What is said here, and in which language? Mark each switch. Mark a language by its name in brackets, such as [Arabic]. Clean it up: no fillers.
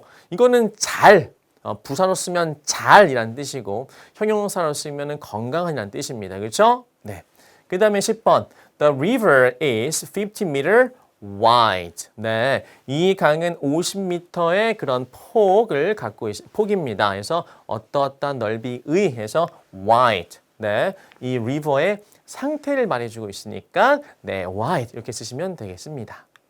[Korean] 이거는 잘 부사로 쓰면 잘이라는 뜻이고 형용사로 쓰면 건강한이라는 뜻입니다. 그렇죠? 네. 그 다음에 10번 [English] The river is 50 meter wide. [Korean] 네, 이 강은 50m의 그런 폭을 갖고 폭입니다. 그래서 어떠어떠한 넓이의 해서 wide. 네, 이 river의 상태를 말해주고 있으니까 네, wide 이렇게 쓰시면 되겠습니다.